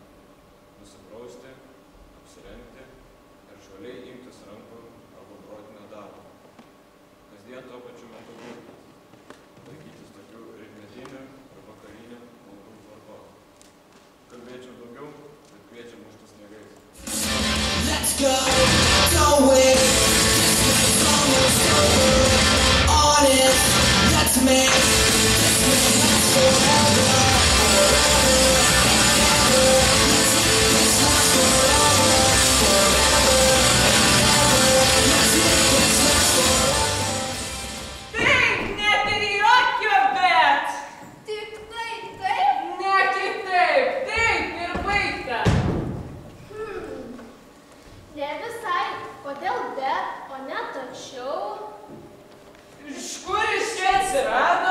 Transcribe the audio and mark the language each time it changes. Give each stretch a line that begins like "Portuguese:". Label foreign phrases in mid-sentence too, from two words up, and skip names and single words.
Lithuanian: Nusiprausti, apsirengti ir žvaliai imtis rankų arba protinio darbo. Kasdien tuo pačiu metu būti. Laikytis tokių rytmetinių ir vakarinių maldų tvarkos. Kalbėčiau daugiau, bet kviečiam muštis sniegais.
English: Let's go, go it. This almost over. Honest, let's make this last forever. Let's make this last forever. Let's make this last forever.
Lithuanian: Taip, net ir jokio bet! Tik taip? Ne kitaip, taip ir baigta. Ne visai. Kodėl bet, o ne tačiau? Iš kur iš čia atsirado?